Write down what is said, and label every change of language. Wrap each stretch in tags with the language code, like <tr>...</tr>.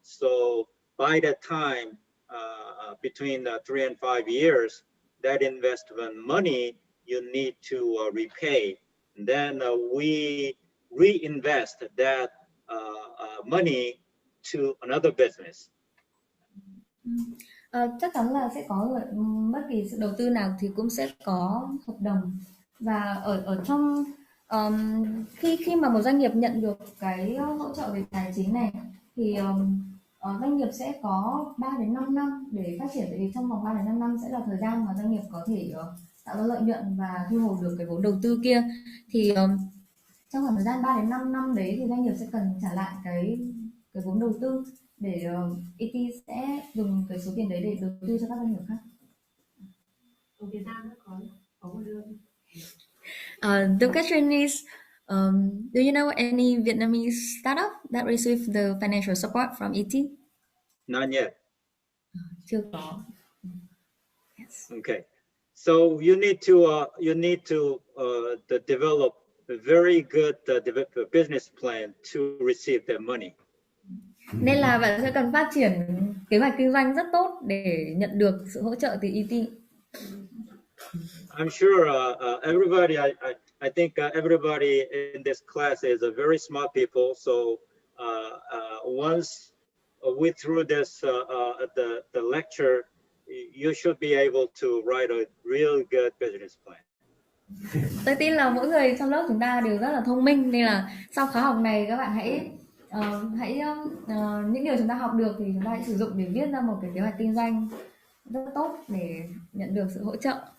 <en>So by that time, between 3 and 5 years, that investment money you need to repay. And then we reinvest that money to another business.</en> <vi>Chắc chắn là sẽ có bất kỳ sự đầu tư nào thì cũng sẽ có hợp đồng, và ở trong khi mà một doanh nghiệp nhận được cái hỗ trợ về tài chính này thì doanh nghiệp sẽ có 3 đến 5 năm để phát triển, tại vì trong vòng 3 đến 5 năm sẽ là thời gian mà doanh nghiệp có thể tạo ra lợi nhuận và thu hồi được cái vốn đầu tư kia. Thì trong khoảng thời gian 3 đến 5 năm đấy thì doanh nghiệp sẽ cần trả lại cái vốn đầu tư, để ET sẽ dùng cái số tiền đấy để đầu tư cho các doanh nghiệp khác. Ở Việt Nam có một lương.</vi> <en>The question is, do you know any Vietnamese startup that received the financial support from ET? Not yet.</en> <vi>Chưa có.</vi> <en>Yes. Okay. So you need to develop a very good business plan to receive that money.</en> <vi>Nên là bạn sẽ cần phát triển kế hoạch kinh doanh rất tốt để nhận được sự hỗ trợ từ ET.</vi> <en>I'm sure everybody, I think everybody in this class is a very smart people. So once we through this the lecture, you should be able to write a real good business plan.</en> <vi>Tôi tin là mỗi người trong lớp chúng ta đều rất là thông minh, nên là sau khóa học này các bạn hãy những điều chúng ta học được thì chúng ta hãy sử dụng để viết ra một cái kế hoạch kinh doanh rất tốt để nhận được sự hỗ trợ.</vi>